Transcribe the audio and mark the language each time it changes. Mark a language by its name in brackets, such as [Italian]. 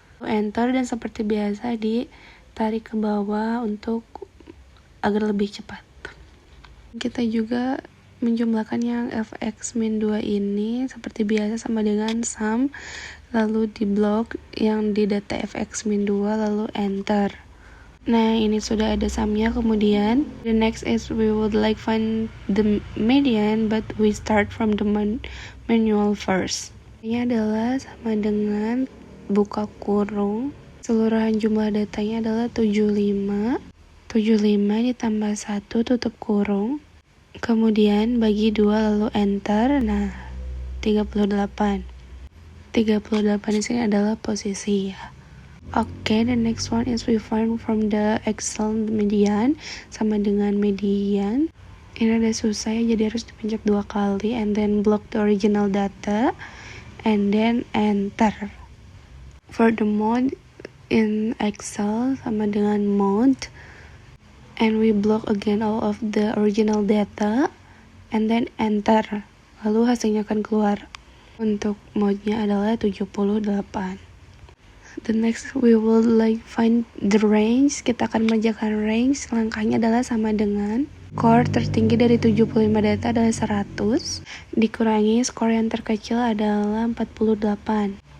[Indonesian] Enter dan seperti biasa ditarik ke bawah untuk agar lebih cepat. Kita juga menjumlahkan yang fx-2 ini seperti biasa sama dengan sum, lalu di blok yang di data fx-2 lalu enter. Nah ini sudah ada sumnya. Kemudian [English] the next is we would like find the median, but we start from the manual first. [Indonesian] Ini adalah sama dengan buka kurung, keseluruhan jumlah datanya adalah 75 ditambah 1 tutup kurung, kemudian bagi 2 lalu enter. Nah 38 di sini adalah posisi ya. [English] Oke, the next one is we find from the Excel median, [Indonesian] sama dengan median. Ini ada susah ya, jadi harus dipencet 2 kali [English] and then block the original data and then enter. For the mode in Excel [Indonesian] sama dengan mode, [English] and we block again all of the original data and then enter, [Indonesian] lalu hasilnya akan keluar. Untuk mode-nya adalah 78. [English] The next we will like find the range. [Indonesian] Kita akan mengerjakan range. Langkahnya adalah sama dengan skor tertinggi dari 75 data adalah 100 dikurangi skor yang terkecil adalah 48.